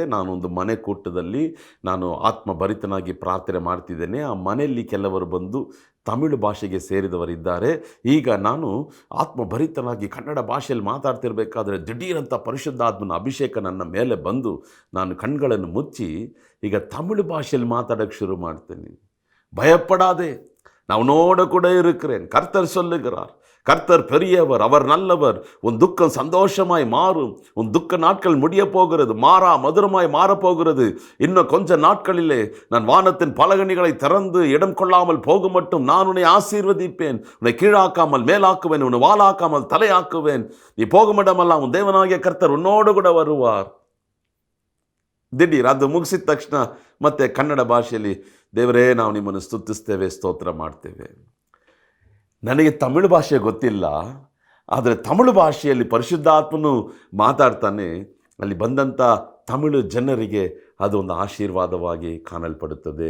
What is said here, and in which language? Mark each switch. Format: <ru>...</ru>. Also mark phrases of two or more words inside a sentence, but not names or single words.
<kn>ನಾನೊಂದು ಮನೆ ಕೂಟದಲ್ಲಿ ನಾನು ಆತ್ಮಭರಿತನಾಗಿ ಪ್ರಾರ್ಥನೆ ಮಾಡ್ತಿದ್ದೇನೆ. ಆ ಮನೆಯಲ್ಲಿ ಕೆಲವರು ಬಂದು ತಮಿಳು ಭಾಷೆಗೆ ಸೇರಿದವರಿದ್ದಾರೆ. ಈಗ ನಾನು ಆತ್ಮಭರಿತನಾಗಿ ಕನ್ನಡ ಭಾಷೆಯಲ್ಲಿ ಮಾತಾಡ್ತಿರ್ಬೇಕಾದ್ರೆ ದಿಢೀರಂಥ ಪರಿಶುದ್ಧಾತ್ಮನ ಅಭಿಷೇಕ ನನ್ನ ಮೇಲೆ ಬಂದು ನಾನು ಕಣ್ಗಳನ್ನು ಮುಚ್ಚಿ ಈಗ ತಮಿಳು ಭಾಷೆಯಲ್ಲಿ ಮಾತಾಡೋಕ್ಕೆ ಶುರು ಮಾಡ್ತೇನೆ.</kn> <ta>பயப்படாதே, நான் உன்னோட கூட இருக்கிறேன், கர்த்தர் சொல்லுகிறார், கர்த்தர் பெரியவர், அவர் நல்லவர், உன் துக்கம் சந்தோஷமாய் மாறும், உன் துக்க நாட்கள் முடிய போகிறது, மாறா மதுரமாய் மாறப்போகிறது. இன்னும் கொஞ்ச நாட்களிலே நான் வானத்தின் பலகணிகளை திறந்து இடம் கொள்ளாமல் போகும் மட்டும் நான் உன்னை ஆசீர்வதிப்பேன், உன்னை கீழாக்காமல் மேலாக்குவேன், உன்னை வாலாக்காமல் தலையாக்குவேன். நீ போகும் இடமெல்லாம் உன் தேவனாகிய கர்த்தர் உன்னோடு கூட வருவார்.</ta> <kn>ದಿಢೀರ್ ಅದು ಮುಗಿಸಿದ ತಕ್ಷಣ ಮತ್ತೆ ಕನ್ನಡ ಭಾಷೆಯಲ್ಲಿ, ದೇವರೇ ನಾವು ನಿಮ್ಮನ್ನು ಸ್ತುತಿಸ್ತೇವೆ, ಸ್ತೋತ್ರ ಮಾಡ್ತೇವೆ. ನನಗೆ ತಮಿಳು ಭಾಷೆ ಗೊತ್ತಿಲ್ಲ, ಆದರೆ ತಮಿಳು ಭಾಷೆಯಲ್ಲಿ ಪರಿಶುದ್ಧಾತ್ಮನು ಮಾತಾಡ್ತಾನೆ. ಅಲ್ಲಿ ಬಂದಂಥ ತಮಿಳು ಜನರಿಗೆ ಅದು ಒಂದು ಆಶೀರ್ವಾದವಾಗಿ ಕಾಣಲ್ಪಡುತ್ತದೆ.</kn>